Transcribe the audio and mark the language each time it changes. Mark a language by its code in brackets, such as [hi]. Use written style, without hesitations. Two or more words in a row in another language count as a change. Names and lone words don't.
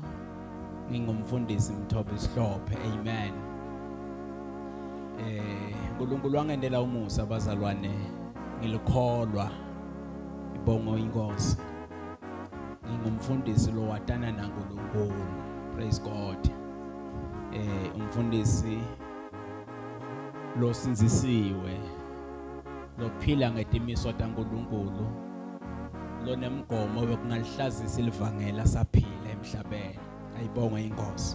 [ss] Ngingumfundisi Mthobo Sihlophe. Amen. uNkulunkulu wangendela umusa abazalwane ngilikholwa ibongo inkosi ngingumfundisi lo watana naNkulunkulu. [en] Praise God. [ss] Umfundisi lo sinzisiwe lophila ngetimiso taNkulunkulu lo nemgomo wokungalihlazisa ilivangela saphila emhlabeni. Ayibonge inkosi.